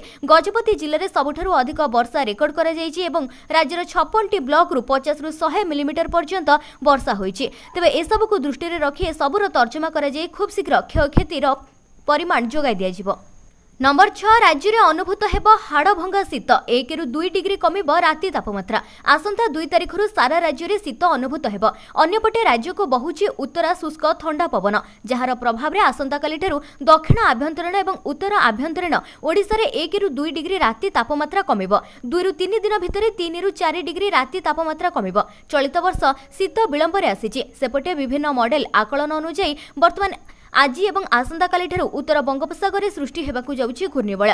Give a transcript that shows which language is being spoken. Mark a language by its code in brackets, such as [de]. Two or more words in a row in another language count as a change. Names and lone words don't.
[or] ଗଜପତି ଜିଲ୍ଲାରେ ସବୁଠାରୁ ଅଧିକ ବର୍ଷା ରେକର୍ଡ କରାଯାଇଛି ଏବଂ ରାଜ୍ୟର 56 ବ୍ଲକରୁ 50 ରୁ 100 ମିଲିମିଟର ପର୍ଯ୍ୟନ୍ତ ବର୍ଷା ହୋଇଛି। ତେବେ ଏ ସବୁକୁ ଦୃଷ୍ଟିରେ ରଖି ସବୁର ତର୍ଜମା କରାଯାଇ ଖୁବ ଶୀଘ୍ର କ୍ଷୟକ୍ଷତିର ପରିମାଣ ଯୋଗାଇ ଦିଆଯିବ। ନମ୍ବର 6 ରାଜ୍ୟରେ ଅନୁଭୂତ ହେବ ହାଡ଼ଭଙ୍ଗା ଶୀତ। 1 ରୁ 2 ଡିଗ୍ରୀ କମିବ ରାତି ତାପମାତ୍ରା। ଆସନ୍ତା 2 ତାରିଖରୁ ସାରା ରାଜ୍ୟରେ ଶୀତ ଅନୁଭୂତ ହେବ। ଅନ୍ୟପଟେ ରାଜ୍ୟକୁ ବହୁଛି ଉତ୍ତରା ଶୁଷ୍କ ଥଣ୍ଡା ପବନ ଯାହାର ପ୍ରଭାବରେ ଆସନ୍ତା କାଲିଠାରୁ ଦକ୍ଷିଣ ଆଭ୍ୟନ୍ତରୀଣ ଏବଂ ଉତ୍ତର ଆଭ୍ୟନ୍ତରୀଣ ଓଡ଼ିଶାରେ 1 ରୁ 2 ଡିଗ୍ରୀ ରାତି ତାପମାତ୍ରା କମିବ। 2 ରୁ 3 ଦିନ ଭିତରେ 3 ରୁ 4 ଡିଗ୍ରୀ ରାତି ତାପମାତ୍ରା କମିବ। ଚଳିତ ବର୍ଷ ଶୀତ ବିଳମ୍ବରେ ଆସିଛି। ସେପଟେ ବିଭିନ୍ନ ମଡେଲ ଆକଳନ ଅନୁସାରେ ବର୍ତ୍ତମାନ ଆଜି ଏବଂ ଆସନ୍ତା କାଲିଠାରୁ ଉତ୍ତର ବଙ୍ଗୋପସାଗରରେ ସୃଷ୍ଟି ହେବାକୁ ଯାଉଛି ଘୂର୍ଣ୍ଣିବଳୟ।